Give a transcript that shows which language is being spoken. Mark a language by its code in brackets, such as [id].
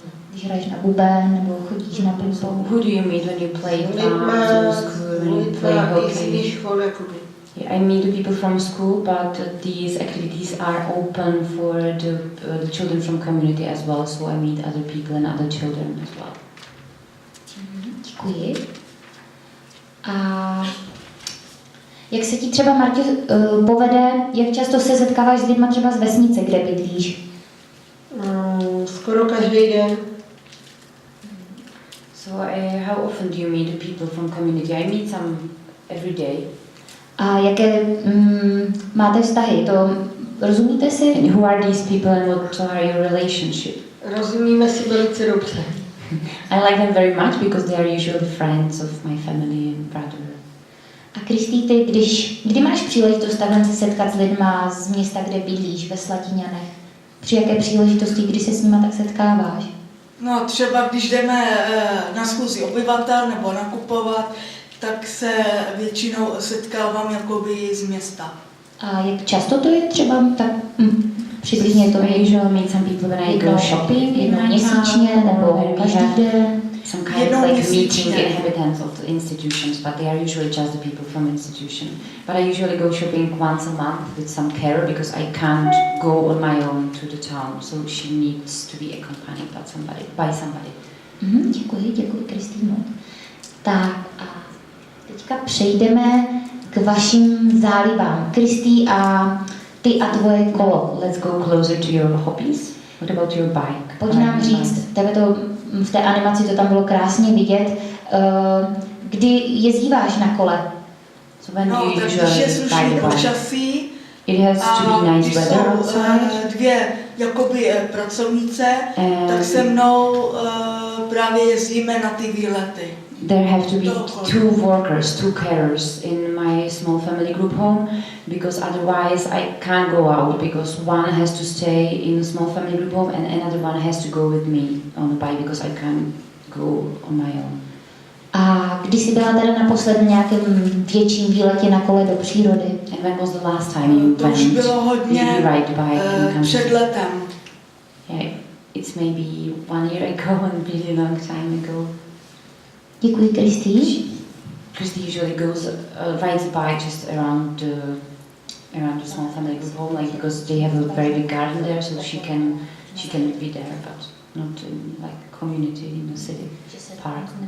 [cs] Když hraješ na buben nebo chodíš na ping-pong? [en] Who do you meet when you play school, when you play hockey? Yeah, I meet the people from school, but these activities are open for the children from community as well, so I meet other people and other children as well. [cs] Děkuji. A jak se ti třeba, Martě, povede, jak často se setkáváš s lidmi třeba z vesnice, kde bydlíš? Skoro každý den. [en] So how often do you meet the people from community? I meet some every day. [cs] A jaké máte vztahy? Rozumíte si? [en] And who are these people and what are your relationship? [cs] Rozumíme si velice dobře. [en] I like them very much because they are usually friends of my family and brother. [cs] A Kristý, ty, kdy máš příležitost takhle se setkat s lidma z města, kde bydlíš, ve Slatíňanech? Při jaké příležitosti, kdy se s nima tak setkáváš? No třeba když jdeme na schůzi obyvatel nebo nakupovat, tak se většinou setkávám jakoby z města. A jak často to je třeba tak přibližně to [en] I usually meet some people when I go shopping [cs] jednou měsíčně nebo každý den? [en] Some kind of like meeting inhabitants of the institutions, but they are usually just the people from institution. But I usually go shopping once a month with some carer because I can't go on my own to the town, so she needs to be accompanied by somebody. [cs] Děkuji, Kristýno. Tak a teďka přejdeme k vašim zálibám. Kristý, a ty a tvoje kolo. [en] Let's go closer to your hobbies. What about your bike? [cs] Pojď nám říct, tebe to v té animaci to tam bylo krásně vidět, kdy jezdíváš na kole. [en] So when [cs] no, [en] you [cs] tak [en] usually [cs] když je slušný [en] ride a bike? [cs] počasí [en] It has to be nice weather outside. [cs] Dvě jakoby pracovnice, tak se mnou právě jezdíme na ty výlety. [en] There have to be two workers, two carers in my small family group home because otherwise I can't go out because one has to stay in a small family group home and another one has to go with me on a bike because I can't go on my own. [cs] A když jsi byla teda naposled v nějakém větším výletě na kole do přírody? [en] And when was the last time you [cs] to už bylo hodně [en] ride the bike [cs] před letem. [en] Yeah, it's maybe 1 year ago and really long time ago. [cs] Děkuji, Kristý. [en] Christy usually rides a bike just around around a small family group home, like because they have a very big garden there, so she can be there, but not in like community in the city park.